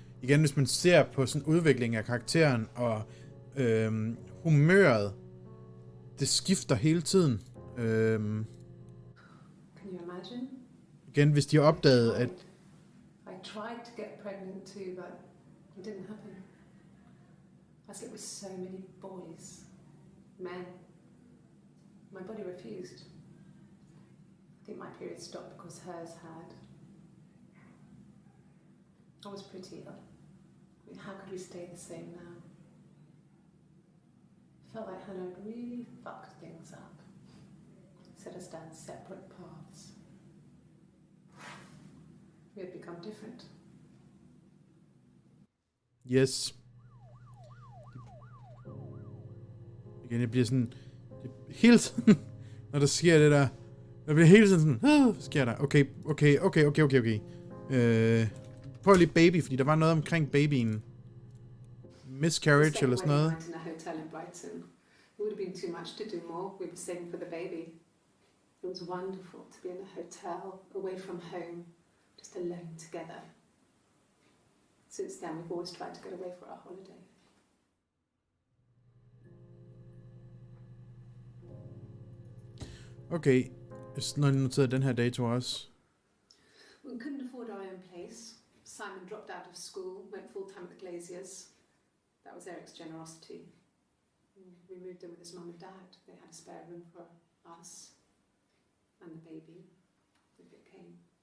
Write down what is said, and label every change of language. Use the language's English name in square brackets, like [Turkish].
[Danish] Igen, hvis man ser på sådan en udvikling af karakteren og humøret, det skifter hele tiden. [English] Can you imagine? [Danish] Igen, hvis de har opdaget, at [English] I tried to get pregnant too, but it didn't happen. I slept with so many boys, men. My body refused. I think my period stopped because hers had. I was pretty ill. I mean, how could we stay the same now? I felt like Hannah had really fucked things up. Set us down separate paths. We had become different. yes. [Danish] Igen, jeg bliver sådan, hele tiden, når der sker det der, jeg bliver hele tiden sådan, hvad sker der? Okay. Prøv lige baby, fordi der var noget omkring babyen. Miscarriage eller sådan noget. [English] In a hotel in Brighton. It would have been too much to do more. We were saving for the baby. It was wonderful to be in a hotel, away from home, just alone together. Since then, we've always tried to get away for our holiday. [Danish] Okay, når jeg noterede den her dato også. [English] We couldn't afford our own place. Simon dropped out of school, went full-time at Glazier's. That was Eric's generosity. We moved in with his mum and dad. They had a spare room for us and the baby, if it came.